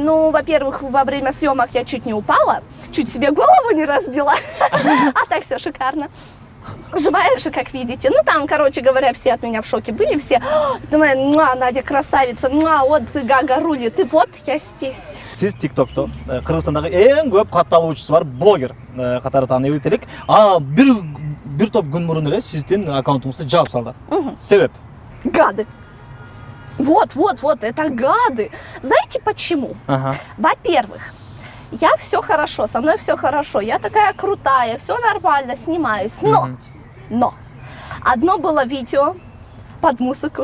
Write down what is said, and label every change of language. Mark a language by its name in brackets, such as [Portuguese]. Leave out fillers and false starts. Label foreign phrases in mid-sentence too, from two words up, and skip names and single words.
[Russian] Ну, во-первых, во время съемок я чуть не упала. Чуть себе голову не разбила. А так все шикарно. Живая же, как видите. Ну, там, короче говоря, все от меня в шоке были. Все, думаю, Надя красавица, вот Гага рулит. И вот я здесь. [Kyrgyz] Сиз TikTok'то Кыргызстандагы эң көп катталуучусу бар блогер катары таанып этелик. Бир топ күн мурун эле сиздин аккаунтуңузду жаап салды. Себеп? [Russian] Гады. Вот, это гады. Знаете почему? Во-первых, я все хорошо, со мной все хорошо, я такая крутая, все нормально, снимаюсь, но одно было видео под музыку.